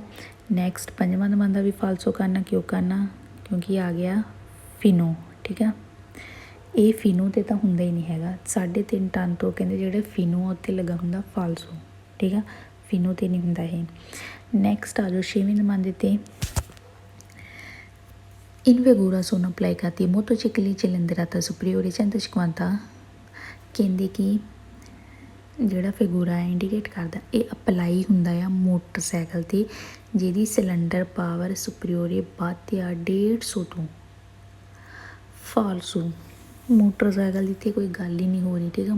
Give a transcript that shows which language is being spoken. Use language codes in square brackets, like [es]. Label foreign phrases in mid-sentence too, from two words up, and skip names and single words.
[pa] ਨੈਕਸਟ ਪੰਜਵਾਂ ਦਮਾਂਦਾ ਵੀ ਫਾਲਸੋ ਕਰਨਾ, ਕਿਉਂ ਕਰਨਾ ਕਿਉਂਕਿ ਆ ਗਿਆ ਫਿਨੋ, ਠੀਕ ਆ। ਇਹ ਫਿਨੋ 'ਤੇ ਤਾਂ ਹੁੰਦਾ ਹੀ ਨਹੀਂ ਹੈਗਾ, 3.5 ਟਨ ਤੋਂ ਕਹਿੰਦੇ ਜਿਹੜੇ ਫਿਨੋ ਉੱਤੇ ਲੱਗਾ ਹੁੰਦਾ ਫਾਲਸੋ, ਠੀਕ ਆ, ਫਿਨੋ 'ਤੇ ਨਹੀਂ ਹੁੰਦਾ ਇਹ। ਨੈਕਸਟ ਆ ਜਾਓ ਛੇਵੇਂ ਦਮਾਂਦੇ 'ਤੇ, [it] in figura sono applicati motocicli cilindrata superiore 150, [pa] ਕਹਿੰਦੇ ਕਿ ਜਿਹੜਾ ਫਿਗੂਰਾ ਹੈ ਇੰਡੀਕੇਟ ਕਰਦਾ ਇਹ ਅਪਲਾਈ ਹੁੰਦਾ ਆ ਮੋਟਰਸਾਈਕਲ 'ਤੇ ਜਿਹਦੀ [en] cylinder power superior [pa] ਵੱਧ ਆ 150 ਤੋਂ। ਫਾਲਸੋ ਮੋਟਰਸਾਈਕਲ ਦੀ ਤਾਂ ਕੋਈ ਗੱਲ ਹੀ ਨਹੀਂ ਹੋ ਰਹੀ, ਠੀਕ ਆ।